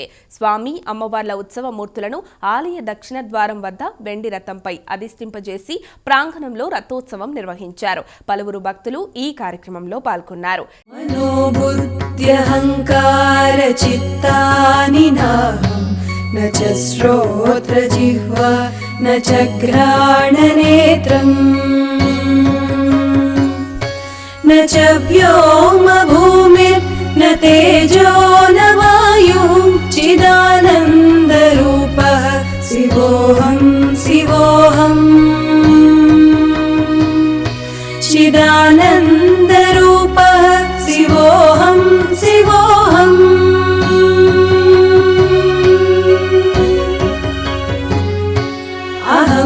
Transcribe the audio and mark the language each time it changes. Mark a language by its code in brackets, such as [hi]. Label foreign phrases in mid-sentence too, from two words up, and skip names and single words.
[te] స్వామి అమ్మవార్ల ఉత్సవ మూర్తులను ఆలయ దక్షిణ ద్వారం వద్ద వెండి రథంపై అధిష్ఠింపజేసి ప్రాంగణంలో రథోత్సవం నిర్వహించారు. పలువురు భక్తులు ఈ కార్యక్రమంలో పాల్గొన్నారు. [sa] మనోబుద్ధ్యహంకార చిత్తాని నాహం న చ శ్రోత్ర జిహ్వా న చ ఘ్రాణనేత్రం न च व्योम भूमिर्न तेजो न वायुः चिदानन्दरूपः शिवोऽहं शिवोऽहम् चिदानन्दरूपः शिवोऽहं शिवोऽहम् अहं